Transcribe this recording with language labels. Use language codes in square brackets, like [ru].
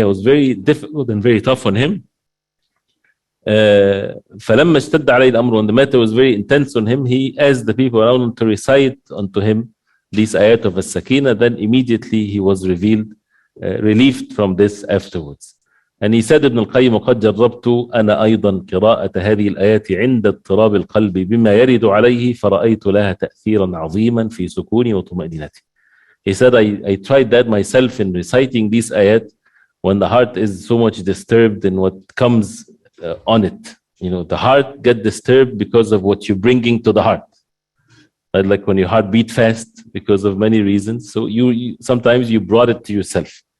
[en] It was very difficult and very tough on him. [ar] فلما اشتد عليه الأمر, [en] when the matter was very intense on him, he asked the people around him to recite unto him these ayat of as-sakina. Then immediately he was relieved from this afterwards. And he said, [ar] Ibn al-Qayyim, وقد جربت أنا أيضا قراءة هذه الآيات عند اضطراب القلب بما يرد عليه فرأيت لها تأثيرا عظيما في سكوني وطمأنينتي. [en] He said, I tried that myself in reciting these ayat when the heart is so much disturbed in what comes on it. You know, the heart get disturbed because of what you're bringing to the heart. Right? Like when your heart beat fast because of many reasons. So you sometimes you brought it to yourself.